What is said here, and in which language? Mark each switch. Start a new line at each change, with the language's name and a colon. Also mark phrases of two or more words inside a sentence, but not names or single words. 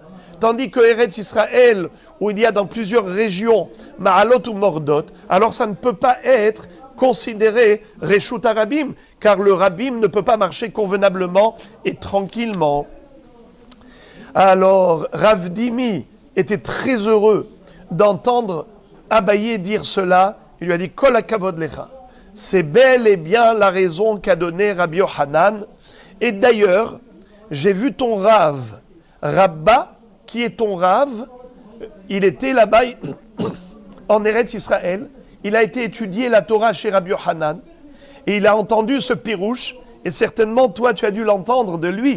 French: Tandis que Eretz Israël, où il y a dans plusieurs régions, Ma'alot ou Mordot, alors ça ne peut pas être considéré
Hebrew: רשות הרבים,
French: car le Rabim ne peut pas marcher convenablement et tranquillement. Alors, Rav Dimi était très heureux d'entendre Abaye dire cela. Il lui a dit,
Hebrew: כל הכבוד לך.
French: C'est bel et bien la raison qu'a donnée Rabbi Yochanan. Et d'ailleurs, j'ai vu ton Rav, Rabba, qui est ton Rav, il était là-bas en Eretz Israël, il a été étudier la Torah chez Rabbi Yochanan, et il a entendu ce pirouche, et certainement toi tu as dû l'entendre de lui.